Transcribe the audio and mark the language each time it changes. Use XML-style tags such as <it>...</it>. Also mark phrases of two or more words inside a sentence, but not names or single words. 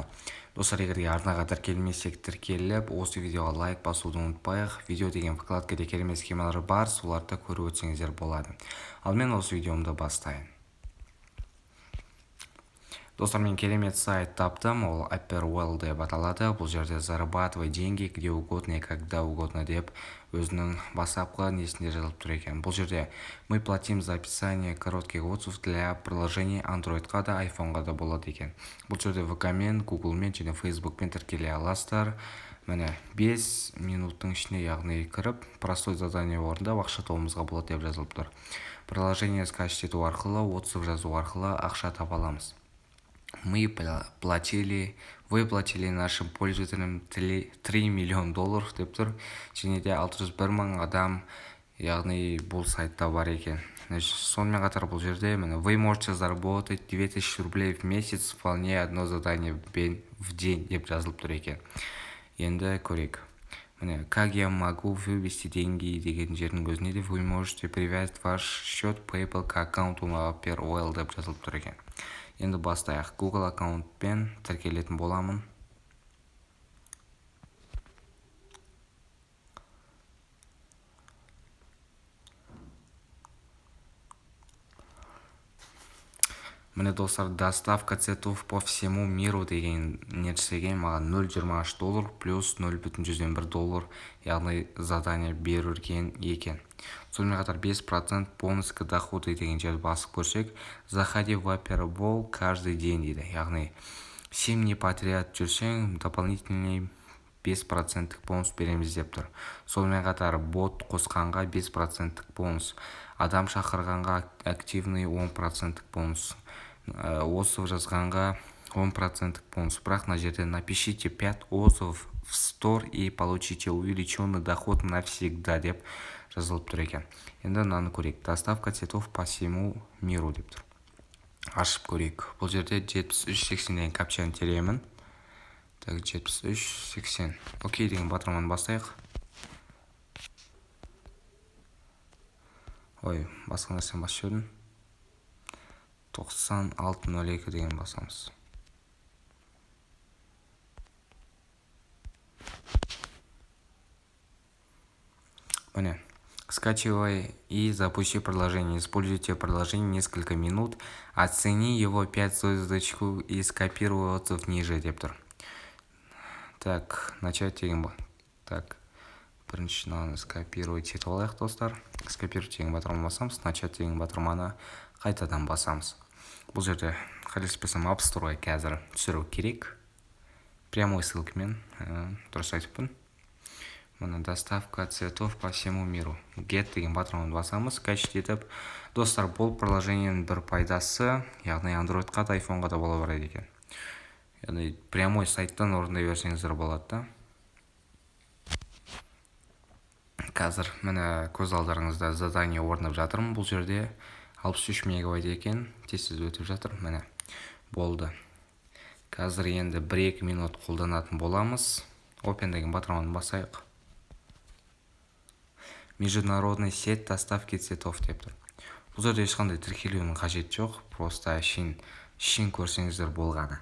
<kk>Достар, егерде арнаға тіркелмесек, тіркеліп, осы видеоға лайк басуды ұмытпайық. Видео деген вкладкада керемет схемалары бар, соларды көріп өтсеңіздер болады. Ал мен осы видеомды бастайын. Достар, мен керемет сайт таптым, ол Upperwell деп аталады. Бұл жерде</kk> <ru>зарабатывай деньги где угодно и когда угодно</ru> <kk>деп өзінің бастапқы несінде жазылып тұр екен. Бұл жерде</kk> <ru>мы платим за описание коротких отзывов для приложений</ru> <kk>Androidқа да, iPhoneға да болады екен. Бұл жерде VK-мен, Google-мен және Facebook-мен тіркеле аласыздар. Міне 5 минуттың ішінде, яғни кіріп,</kk> <ru>простой задание</ru> <kk>орындап ақша табуымызға болады деп жазылып тұр.</kk> <ru>Приложение скачать</ru> <kk>ету арқылы, отзыв жазу арқылы ақша таба аламыз.</kk> <ru>Вы платили нашим пользователям</ru> <kk>$3 миллион деп тұр, және де 601 мың адам, яғни бұл сайтта бар екен. Сонымен қатар бұл жерде</kk> <ru>вы можете заработать 2000 рублей в месяц, вполне одно задание в день</ru> <kk>деп жазылып тұр екен. Енді көрейік.</kk> <ru>Как я могу вывести деньги</ru> <kk>деген жердің өзіне де</kk> <ru>вы можете привязать ваш счет PayPal к аккаунту Upperwell</ru> <kk>деп жазылып тұр екен. Енді бастайық. Google аккаунтпен тіркелетін боламын. Міне достар,</kk> <ru>доставка цветов по всему миру</ru> <kk>деген нәтижеге маған $0.23 плюс $0.1 яғни задание берілген екен. Сонымен қатар 5%</kk> <ru>бонус к доходу</ru> <kk>деген жерді басып көрсек,</kk> <ru>заходи в Upperwell каждый день дейді.</ru> <kk>Яғни 7 не подряд жүрсең, дополнительный 5% бонус береміз деп тұр. Сонымен қатар бот қосқанға 5% бонус, адам шақырғанға активный 10% бонус, отзыв жазғанға 10% бонус.</kk> <ru>Бірақ на жерде напишите 5 отзывов в store и получите увеличенный доход навсегда</ru> <kk>деп жазылып тұр екен. Енді мынаны көрейік.</kk> <ru>Доставка цветов по всему миру</ru> <kk>деп тұр. Ашып көрейік. Бұл жерде 73.80 деген капчаны теремін.</kk> <ru>Так, 73.80.</ru> <kk>Окей деген батырманы бастайық. Ой, басқа нәрсен басып жүрдім. 96.02 деген басамыз. Міне.</kk> <ru>Скачивай и запусти приложение. Используйте приложение несколько минут. Оцени его 5 звездочку и скопируй отзыв ниже</ru> <kk>деп тұр.</kk> <ru>Так, начать</ru> <kk>деген ба. Так, біріншіні скопировать етіп алайық достар. Скопировать деген батырманы басамыз. Начать деген батырманы қайтадан басамыз. Бұл жерде қателеспесем App Store'ға қазір түсіру керек. Прямой ссылкамен дұрыс айтыппын.</kk> <ru>Мына доставка цветов по всему миру.</ru> <kk>Get деген батырманы басамыз, скачать етіп. Достар, бұл приложениенің бір пайдасы, яғни Androidқа да, iPhoneға да бола барады екен. Яғни прямой сайттан орындай берсеңіздер болады да. Қазір міне көз алдарыңызда задание орындап жатырмын. Бұл жерде 63 мегабайт екен, тез өтіп жатыр. Міне болды. Қазір енді 1-2 минут қолданатын боламыз. Open деген батырманы басайық.</kk> <ru>Международный сеть доставки цветов</ru> <kk>деп тұр. Бұл жерде ешқандай тіркелуінің қажет жоқ, просто ішін көрсеңіздер болғаны.</kk>